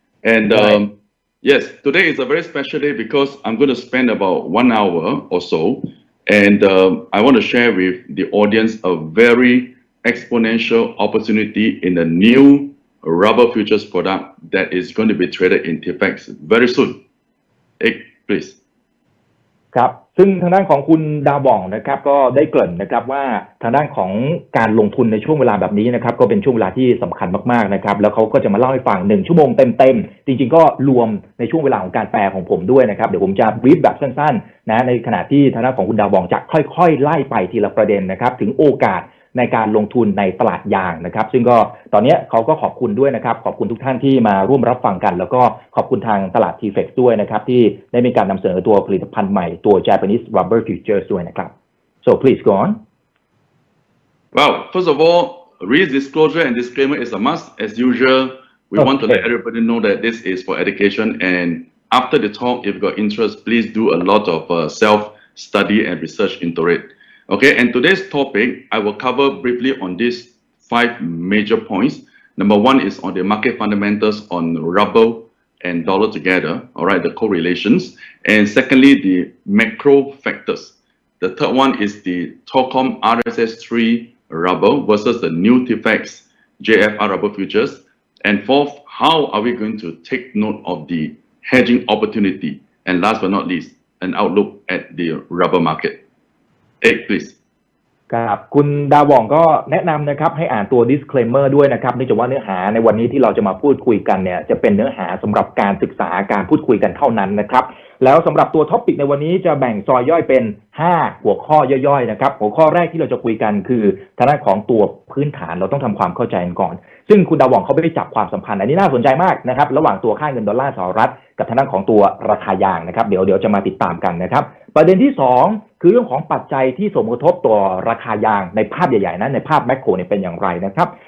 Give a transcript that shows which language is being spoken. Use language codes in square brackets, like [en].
[en] And yes, today is a very special day because I'm going to spend about 1 hour or so. And I want to share with the audience a very exponential opportunity in a new rubber futures product that is going to be traded in TFEX very soon. Ek, please. [th] ครับซึ่งทางด้านของคุณดาวองนะครับก็ได้เกริ่นนะครับว่าทางด้านของการลงทุนในช่วงเวลาแบบนี้นะครับก็เป็นช่วงเวลาที่สำคัญมากๆนะครับแล้วเขาก็จะมาเล่าให้ฟัง1ชั่วโมงเต็มๆจริงๆก็รวมในช่วงเวลาของการแปลของผมด้วยนะครับเดี๋ยวผมจะบรีฟแบบสั้นๆนะในขณะที่ทางด้านของคุณดาวองจะค่อยๆไล่ไปทีละประเด็นนะครับถึงโอกาส ในการลงทุนในตลาดยางนะครับซึ่งก็ตอนนี้เขาก็ขอบคุณด้วยนะครับขอบคุณทุกท่านที่มาร่วมรับฟังกันแล้วก็ขอบคุณทางตลาด TFEX ด้วยนะครับที่ได้มีการนำเสนอตัวผลิตภัณฑ์ใหม่ตัว Japanese Rubber Futures ด้วยนะครับ [en] so please go on. Well, first of all, risk disclosure and disclaimer is a must. As usual, we want to let everybody know that this is for education, and after the talk, if you've got interest, please do a lot of self-study and research into it. Okay, and today's topic, I will cover briefly on these 5 major points. Number 1 is on the market fundamentals on rubber and dollar together, all right, the correlations. And secondly, the macro factors. The third one is the TOCOM RSS3 rubber versus the new TFX JFR rubber futures? And fourth, how are we going to take note of the hedging opportunity? And last but not least, an outlook at the rubber market. Egg, please. [th] ครับคุณดาวองก็แนะนำนะครับให้อ่านตัว disclaimer ด้วยนะครับเนื่องจากว่าเนื้อหาในวันนี้ที่เราจะมาพูดคุยกันเนี่ยจะเป็นเนื้อหาสำหรับการศึกษาการพูดคุยกันเท่านั้นนะครับแล้วสำหรับตัวท็อปิกในวันนี้จะแบ่งซอยย่อยเป็น 5หัวข้อย่อยๆนะครับหัวข้อแรกที่เราจะคุยกันคือทางด้านของตัวพื้นฐานเราต้องทำความเข้าใจกันก่อนซึ่งคุณดาวองเขาไม่ได้จับความสัมพันธ์อันนี้น่าสนใจมากนะครับระหว่างตัวค่าเงินดอลลาร์สหรัฐกับทางด้านของตัวราคายางนะครับเดี๋ยวจะมาติดตามกันนะครับประเด็นที่2คือเรื่องของปัจจัยที่ส่งผลกระทบต่อราคายางในภาพใหญ่ๆนั้นในภาพแมคโครเนี่ยเป็นอย่างไรนะครับ